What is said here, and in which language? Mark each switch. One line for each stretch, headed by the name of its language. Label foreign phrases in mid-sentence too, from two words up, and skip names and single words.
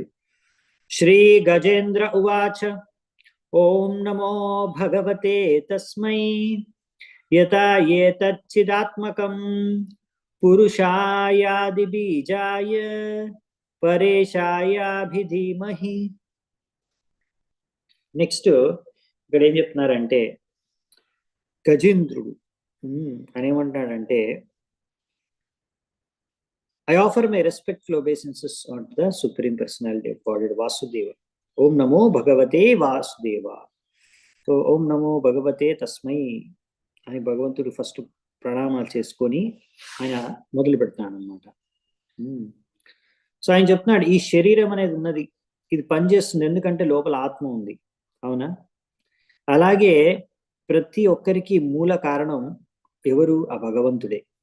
Sanskrit: శ్రీ గజేంద్ర ఉవాచ ఓం నమో భగవతే తస్మై యతా ఏతచ్చిదాత్మకం పురుషాయాది బీజాయ పరేషాయాభిధీమహి.
Telugu: నెక్స్ట్ ఇక్కడ ఏం చెప్తున్నారంటే గజేంద్రుడు అని ఏమంటాడంటే,
English: I offer my respectful obeisances on the Supreme Personality of Godhead Vasudeva.
Sanskrit: ओं नमो भगवते वासुदेव.
Telugu: So
Sanskrit: ओं नमो भगवते तस्मै
Telugu: అని భగవంతుడు ఫస్ట్ ప్రణామాలు చేసుకొని ఆయన మొదలు పెడతాడు అనమాట. సో ఆయన చెప్తున్నాడు, ఈ శరీరం అనేది ఉన్నది, ఇది పనిచేస్తుంది ఎందుకంటే లోపల ఆత్మ ఉంది, అవునా? అలాగే ప్రతి ఒక్కరికి మూల కారణం ఎవరు? ఆ భగవంతుడే.